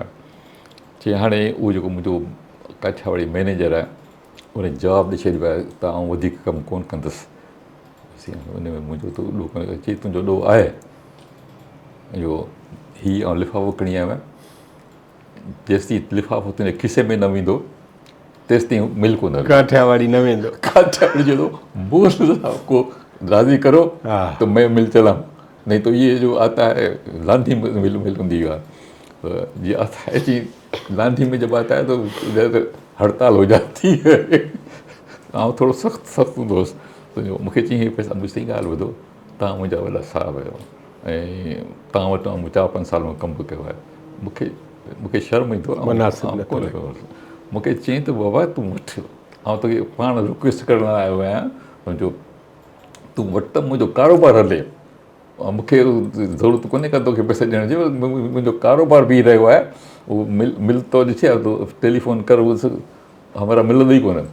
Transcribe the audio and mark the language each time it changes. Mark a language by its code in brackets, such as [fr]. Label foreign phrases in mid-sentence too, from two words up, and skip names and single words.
[sd] चई हाणे उहो जेको मुंहिंजो काठियावाड़ी मैनेजर आहे उन जवाबु ॾेई छॾियो आहे त आउं वधीक कमु कोन कंदुसि। उन में मुंहिंजो त ॾोह चई तुंहिंजो ॾोह आहे इहो हीउ ऐं लिफ़ाफ़ो खणी आयो आहे, जेसिताईं लिफ़ाफ़ो तुंहिंजे खीसे में न वेंदो तेसिताईं मिल कोन हलंदो। काठियावाड़ी न वेंदो। [ur] کاٹھیاواڑی جو مغل صاحب کو راضی کرو تو میں مل چلاؤں، نہیں تو یہ جو آتا ہے لانڈھی مل [sd] हूंदी आहे, [ur] یہ آتا ہے جی لانڈھی میں جب آتا ہے تو ادھر ہڑتال ہو جاتی ہے. [sd] ऐं थोरो सख़्तु हूंदो हुउसि त मूंखे चई हे पैसा मुंहिंजी ॻाल्हि ॿुधो, तव्हां मुंहिंजा वॾा साहिब आहियो ऐं तव्हां वटि मूं 4-5 साल में कमु बि कयो आहे, मूंखे शर्म ईंदो आहे कोन कयो। मूंखे चई त बाबा तूं वठि, ऐं तोखे पाण रिक्वेस्ट करण आयो आहियां सम्झो, तूं वटि त मुंहिंजो कारोबार हले, मूंखे ज़रूरत कोन्हे का तोखे पैसा ॾियण जी, मुंहिंजो कारोबार बीह रहियो आहे, उहो मिल तो ॾिठे आहे तो टेलीफोन कर, उहो हमारा मिलंदो ई कोन।